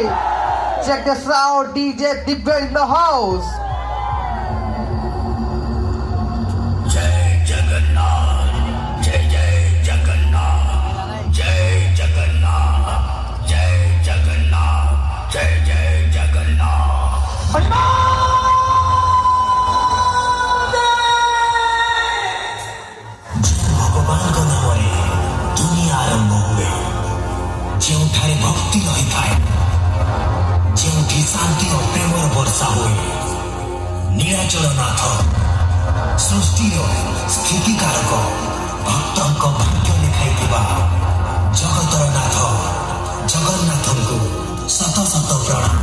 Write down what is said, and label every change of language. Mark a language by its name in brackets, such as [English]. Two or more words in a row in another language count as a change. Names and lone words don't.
[English] Check this out, DJ Divya in the house. [Hindi] जय जगन्नाथ, जय जय जगन्नाथ, जय जगन्नाथ, जय जगन्नाथ, जय जय जगन्नाथ। [Odia] ଭଗବାନଙ୍କ ନାମରେ ଦୁନିଆ ଆରମ୍ଭ ହୁଏ। ଯେଉଁଠାରେ ଭକ୍ତି ରହିଥାଏ, ଯେଉଁଠି ଶାନ୍ତି ଓ ପ୍ରେମର ବର୍ଷା ହୁଏ। ନୀଳାଚଳ ନାଥ ସୃଷ୍ଟିର ସ୍ଥିତିକାରକ, ଭକ୍ତଙ୍କ ଭାଗ୍ୟ ଲେଖାଇଥିବା ଜଗତର ନାଥ ଜଗନ୍ନାଥଙ୍କୁ ଶତ ଶତ ପ୍ରଣାମ।